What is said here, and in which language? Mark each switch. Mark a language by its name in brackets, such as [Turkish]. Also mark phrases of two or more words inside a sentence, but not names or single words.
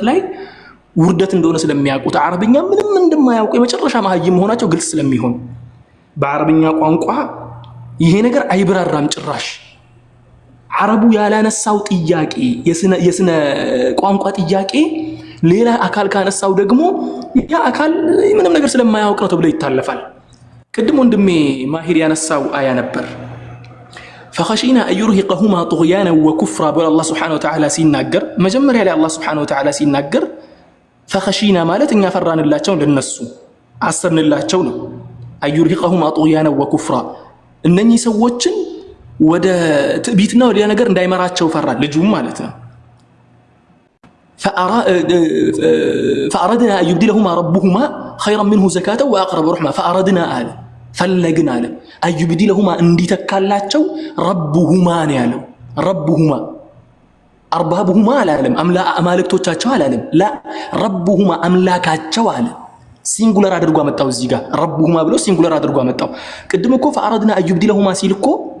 [Amharic] ላይ ውርደት እንደሆነ ስለሚያውቁት፣ አረብኛ ምንም እንደማያውቁ የመጨረሻ መሀይም መሆናቸው ግልጽ ስለሚሆን በአረብኛ ቋንቋ ይሄ ነገር አይብራራም ጭራሽ። አረቡ ያላነሳው ጥያቄ የስነ ቋንቋ ጥያቄ ሌላ አካል ካነሳው ደግሞ ያ አካል ምንም ነገር ስለማያውቅ ነው ተብሎ ይታለፋል። ቅድም ወንድሜ ማሂር ያነሳው አያ ነበር። [Arabic] فخشينا أن يرهقهما طغيانا وكفرا بل الله سبحانه وتعالى [Amharic] ሲናገር መጀመሪያ ላይ አላህ [Arabic] سبحانه وتعالى [Amharic] ሲናገር ፈኸሺና ማለት እኛ ፈራንላቸው ለነሱ አሰብንላቸው ነው። [Arabic] يرهقهما طغيانا وكفرا [Amharic] እነኚህ ሰዎችን ወደ ትዕቢትና ወደ ነገር እንዳይመራቸው ፈራን፣ ልጁም ማለት ነው። [Arabic] فأردنا أن يبدلهما ربهما خيرا منه زكاة وأقرب رحما [Amharic] ፈአረድና አለ ፈለግን አለ [Arabic] أن يبدلهما [Amharic] እንዲተካላቸው ረቡሁማ ነው ያለው። [Arabic] ربهما أربابهما [Amharic] አላለም፣ አማልክቶቻቸው አላለም። [Arabic] لا ربهما [Amharic] አምላካቸው አለ። ሲንጉለር አድርጎ አመጣው እዚህ ጋር ረቡሁማ ብሎ ሲንጉለር አድርጎ አመጣው። ቅድም እኮ [Arabic] فأردنا أن يبدلهما [Amharic] ሲል እኮ